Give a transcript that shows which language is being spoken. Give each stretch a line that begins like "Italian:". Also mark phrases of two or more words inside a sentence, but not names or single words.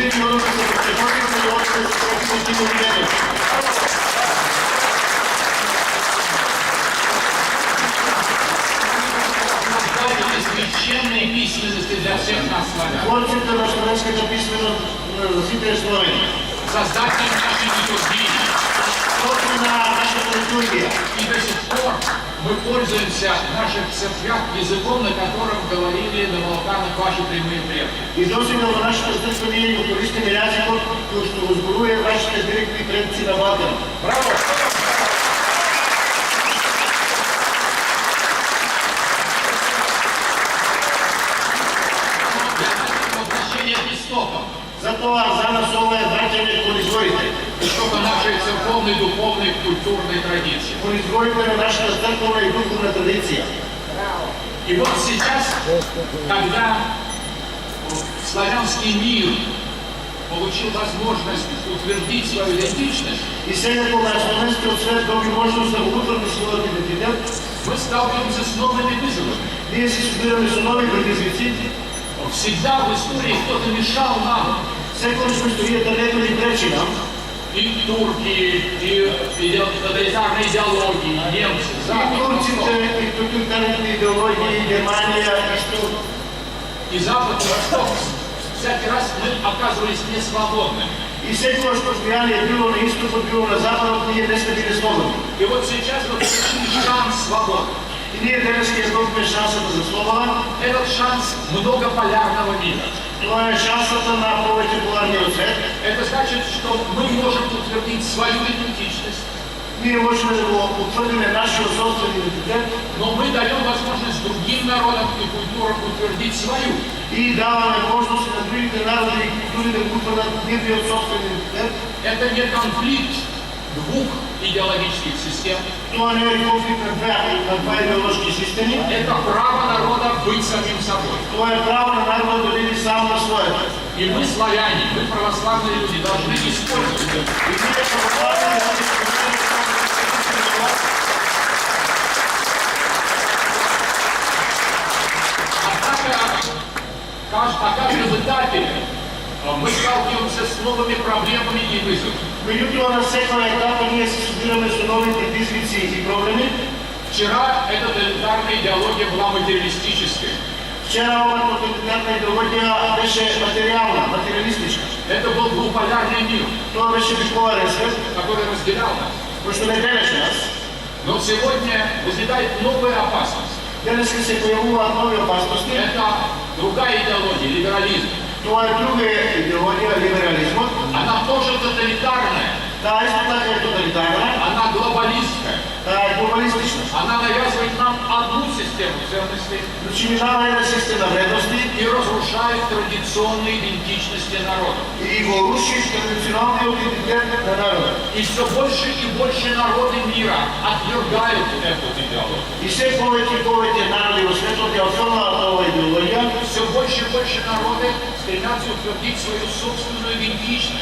Russian: Священные письменности для всех нас славян. Создатель нашей литургии. И до сих пор мы пользуемся в наших церквях языком, на котором говорили на Балканах ваши прямые предки.
Macedonian: И досега во нашата црква ние го користиме јазикот кој што го зборуваа вашите директни предци на Балкан.
Russian: Браво! Возвращение к истокам.
Macedonian: Затоа за нас ова е враќање кон изворите.
Russian: Истока нашей церковной, духовной, культурной традиции.
Macedonian: Кон изворите на нашата црковна и духовна традиција.
Russian: И вот сейчас, когда славянский мир получил возможность утвердить свою идентичность,
Macedonian: И сега кога славенскиот свет доби можност да го утврди својот идентитет,
Russian: мы сталкиваемся с новыми вызовами.
Macedonian: ние се судираме со нови предизвици.
Russian: Всегда в истории кто-то мешал нам.
Macedonian: Секогаш во историјата некој ни пречи нам.
Russian: И турки, и тоталитарные идеологии, и немцы, И Запад,
Macedonian: турците,
Russian: Восток.
Macedonian: и тоталитарните идеологии, и Германија, и
Russian: И Запад, и Восток. Всякий раз мы оказывались несвободными.
Macedonian: И секогаш постояние било на истокот, било на западот, ние не сме били слободни.
Russian: И вот сейчас мы получили шанс свободы.
Macedonian: И ние денес ќе добиме шансата за слобода.
Russian: Этот шанс многополярного мира.
Macedonian: Тоа е шансата на повеќе поларниот свет.
Russian: Это значит, что мы можем утвердить свою идентичность,
Macedonian: Ние можеме да го утврдиме нашиот собствен идентитет
Russian: но мы даем возможность другим народам и культурам утвердить свою.
Macedonian: и даваме можност на другите народи и култури да го утврдат нивниот собствен идентитет.
Russian: Это не конфликт двух идеологических систем.
Macedonian: Тоа не е конфликт на два идеологски системи.
Russian: Это право народа быть самим собой.
Macedonian: Тоа е право на народот да биде сам на своето.
Russian: И мы, славяне, мы, православные люди, должны использовать это.
Macedonian: И ние православни люди
Russian: на каждом этапе мы сталкиваемся с новыми проблемами и вызовами.
Macedonian: Меѓутоа на секоја етапа ние се судираме со нови предизвици и проблеми.
Russian: Вчера эта тоталитарная идеология была материалистической.
Macedonian: Вчера ова тоталитарна идеологија беше материјална, материалистичка.
Russian: Это был двуполярный мир,
Macedonian: Тоа беше биполарен свет,
Russian: который разделял нас.
Macedonian: кој што не делеше нас.
Russian: Но сегодня возникает новая опасность.
Macedonian: Денеска се појавуваат нови опасности.
Russian: Это другая идеология, либерализм.
Macedonian: Тоа е друга идеологија, либерализмот.
Russian: Она тоже тоталитарная,
Macedonian: Таа исто така е тоталитарна,
Russian: она глобалистская.
Macedonian: таа е глобалистична.
Russian: Она навязывает нам одну систему ценностей
Macedonian: Значи ни дава една система вредности
Russian: и разрушает традиционные идентичности народов.
Macedonian: и го руши традиционалниот идентитет на народот.
Russian: И все больше и больше народы мира отвергают эту идеологию.
Macedonian: И се повеќе и повеќе народи во светот ја отфрлаат оваа идеологија.
Russian: Все больше и больше народы стремятся утвердить свою собственную идентичность.